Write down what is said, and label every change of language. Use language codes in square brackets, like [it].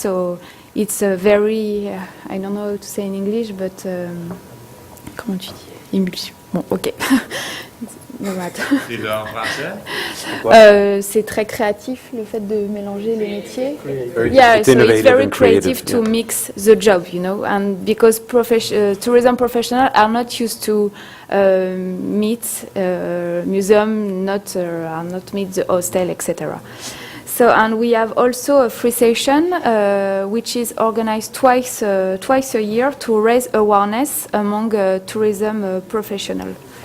[en] So it's a very, I don't know how to say in English, but [fr] comment tu dis? Bon, [en] ok. No matter. [fr] C'est en français? C'est très créatif, le fait de mélanger les métiers. [en] Yeah, So it's very and creative to yeah. mix the job, you know, and because tourism professionals are not used to meet museum, are not meet the hostel, etc. So, and we have also a free session which is organized twice a year to raise awareness among tourism professionals.